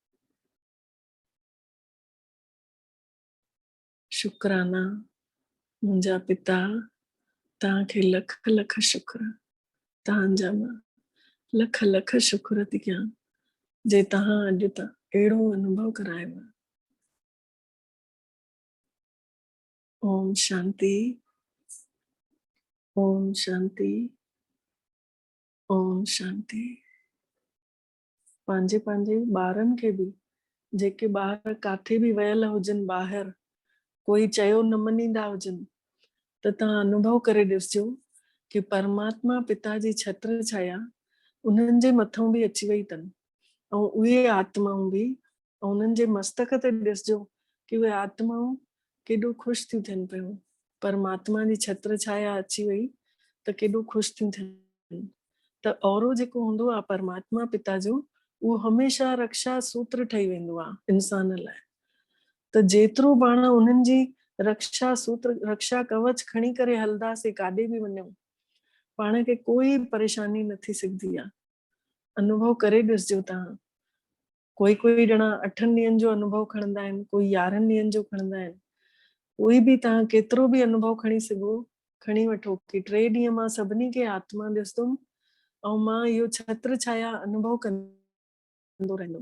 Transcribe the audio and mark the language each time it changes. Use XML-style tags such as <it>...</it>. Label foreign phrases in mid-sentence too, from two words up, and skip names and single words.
<sd>शुकराना मुंहिंजा पिता, तव्हांखे लख लख शुक्र। तव्हांजा मां लख लख शुक्र थी कयां जे तव्हां अॼु त अहिड़ो अनुभव करायो। ओम शांति, ओम शांति, ओम शांति। पंहिंजे पंहिंजे ॿारनि खे बि, जेके ॿार काथे बि वियल हुजनि ॿाहिरि, कोई चयो न मञींदा हुजनि, त तव्हां अनुभव करे ॾिसजो कि परमात्मा पिता जी छत्र छाया उन्हनि जे मथां बि अची वई अथनि। ऐं उहे आत्माऊं बि उन्हनि जे मस्तक ते ॾिसजो कि उहे आत्माऊं केॾो ख़ुशि थियूं थियनि पियूं। परमात्मा जी छत्र छाया अची वई त केॾो ख़ुशि थियूं थियनि। त औरो जेको हूंदो आहे परमात्मा पिता जो, उहो हमेशह रक्षा सूत्र ठही वेंदो आहे इंसान लाइ। त जेतिरो पाण उन्हनि जी रक्षा सूत्र, रक्षा कवच खणी करे हलंदासीं, काॾे बि वञूं, पाण खे कोई परेशानी न थी सघंदी आहे। अनुभव करे ॾिसजो तव्हां। कोई कोई ॼणा 8 ॾींहंनि जो अनुभव खणंदा आहिनि, कोई 11 ॾींहंनि जो खणंदा आहिनि। कोई बि तव्हां केतिरो बि अनुभव खणी सघो, खणी वठो कि 3 ॾींहं मां सभिनी खे आत्मा ॾिसंदुमि ऐं मां इहो छत्र छाया अनुभव कंदो रहंदुमि।</sd>